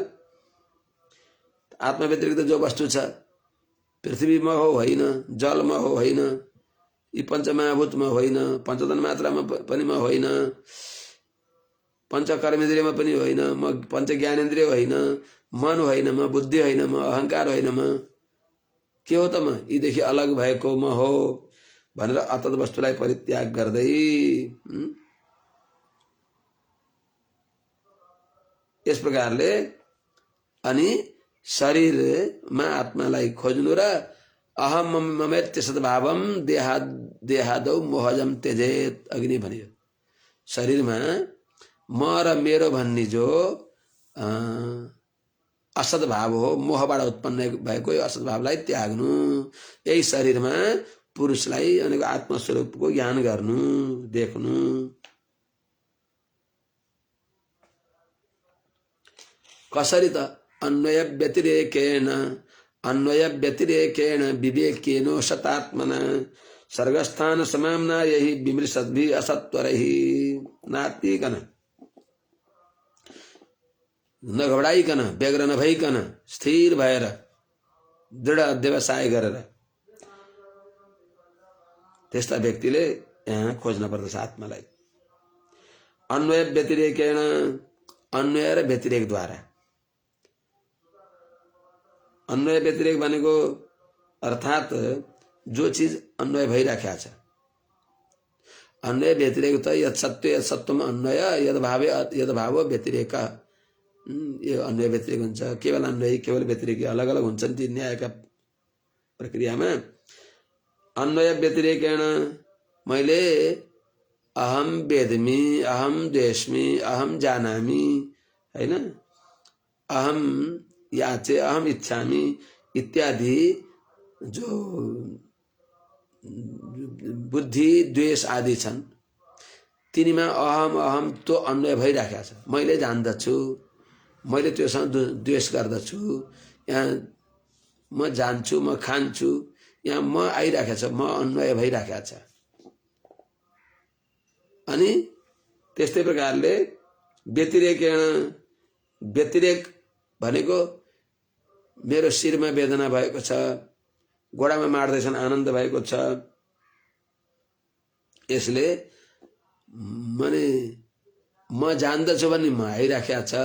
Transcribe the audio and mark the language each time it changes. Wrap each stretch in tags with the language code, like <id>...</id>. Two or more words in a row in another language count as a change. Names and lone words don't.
<ne>आत्मा व्यतिरिक्त जो वस्तु छ, पृथ्वीमा हो होइन, जलमा हो होइन, यी पञ्चमहाभूतमा होइन, पञ्चतन मात्रामा पनि म होइन, पञ्चकर्मेन्द्रियमा पनि होइन, म पञ्च ज्ञानेन्द्रिय होइन, मन होइन, म बुद्धि होइन, म अहङ्कार होइन, म के हो त? म यीदेखि अलग भएको म हो भनेर अतत वस्तुलाई परित्याग गर्दै यस प्रकारले अनि शरीरमा आत्मालाई खोज्नु र</ne> <sa>अहम ममेत्य सद्भावम देहादौ मोहजम त्यजेत</sa> <ne>अग्नि भनियो। शरीरमा म र मेरो भन्ने जो असद्भाव हो, मोहबाट उत्पन्न भएको यो असद्भावलाई त्याग्नु। यही शरीरमा पुरुषलाई अनि आत्मस्वरूपको ज्ञान गर्नु, देख्नु। कसरी त?</ne> <sa>अन्वय व्यतिरेकेण विवेकेनो शतात्मना सर्गस्थान समाम्ना यही विमृशद्भि असत्वरहि।</sa> <ne>नातिकन, नघबडाइकन, व्यग्र नभइकन, स्थिर भएर दृढ अध्यवसाय गरेर त्यस्ता व्यक्तिले यहाँ खोज्न पर्दछ आत्मालाई।</ne> <sa>अन्वय व्यतिरेकेण,</sa> <ne>अन्वय र व्यतिरेकद्वारा। अन्वय व्यतिरेक भनेको अर्थात जो चीज अन्वय भइराखेको छ।</ne> <sa>अन्वय व्यतिरेक त यद सत्य यद सत्वम अन्वय यद भाव व्यतिरेक,</sa> <ne>यो अन्वय व्यतिरेक हुन्छ। केवल अन्वय केवल व्यतिरेक अलग अलग हुन्छन् ती न्यायका प्रक्रियामा।</ne> <sa>अन्वय व्यतिरेकेण</sa> <ne>मैले</ne> <sa>अहम वेदमी, अहम द्वेष्मि, अहम जानामि</sa> <ne>हैन,</ne> <sa>अहम याचे, अहम इच्छामि इत्यादि</sa> <ne>जो बुद्धि द्वेष आदि छन् तिनीमा</ne> <sa>अहम अहम</sa> <ne>तो अन्वय भइराखेको छ। मैले जान्दछु, मैले त्योसँग द्वेष गर्दछु, यहाँ म जान्छु, म खान्छु, यहाँ म आइराखेको छ, म अन्वय भइराखेको छ। अनि त्यस्तै प्रकारले व्यतिरेकेण, व्यतिरेक भनेको मेरो शिरमा वेदना भएको छ, गोडामा मार्दैछन् आनन्द भएको छ, यसले माने म जान्दछु भन्ने म आइराखेको छ।</ne>